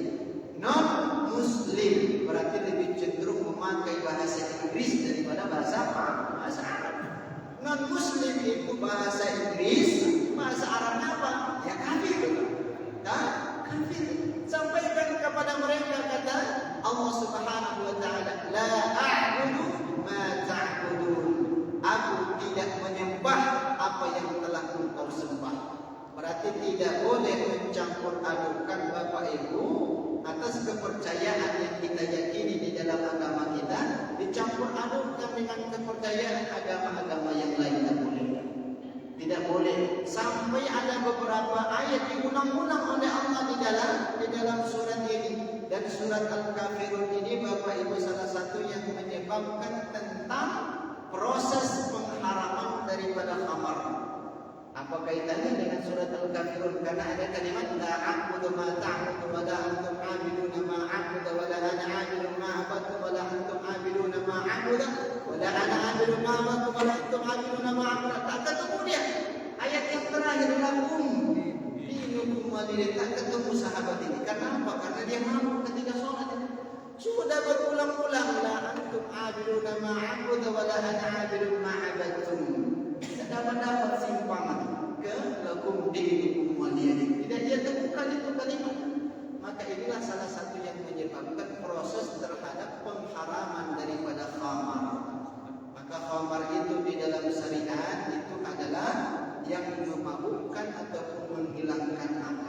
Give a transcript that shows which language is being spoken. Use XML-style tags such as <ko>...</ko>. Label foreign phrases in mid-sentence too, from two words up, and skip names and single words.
<id>Non-Muslim, berarti lebih cenderung memakai bahasa Inggris daripada bahasa Arab. Non-Muslim itu bahasa Inggris, bahasa Arabnya apa? Ya kafir. Kafir. Sampaikan kepada mereka kata Allah</id> <ar>سبحانه وتعالى, لا أعبد ما تعبدون.</ar> <id>Aku tidak menyembah apa yang telah engkau sembah. Berarti tidak boleh mencampur adukan Bapak Ibu atas kepercayaan yang kita yakini di dalam agama kita, dicampur adukan dengan kepercayaan agama-agama yang lain. Tidak boleh. Sampai ada beberapa ayat diulang-ulang oleh Allah di dalam surat ini. Dan surat Al-Kafirun ini Bapak Ibu salah satu yang menyebabkan tentang proses pengharaman daripada khamar. Apa kaitannya dengan surat Al-Kafirun?</id> <ar>Karena ada kalimat لا أعبد ما تعبدو ولا أنتم عابدون ما أعبد ولا أنا عابد ما أعبد ولا أنتم عابدون ما أعبد ولا أنا عابد ما أعبد ولا أنتم عابدون ما أعبد.</ar> <id>Tak ketemu dia. Ayat yang terakhir</id> <ar>لكم دينكم ولي دين,</ar> <id>tak ketemu sahabat ini. Karena apa? Karena dia mabuk ketika sholat. Sudah berulang-ulang,</id> <ar>لا أنتم عابدون ما أعبد ولا أنا عابد ما عبدتم.</ar> <id>Tidak dapat simpangan ke</id> <ar>لكم دينكم ولي دين.</ar> <id>Tidak dia temukan itu kalimat. Maka inilah salah satu yang menyebabkan proses terhadap pengharaman daripada khamar. Maka khamar itu di dalam syariat itu adalah yang memabukkan ataupun menghilangkan akal.</id>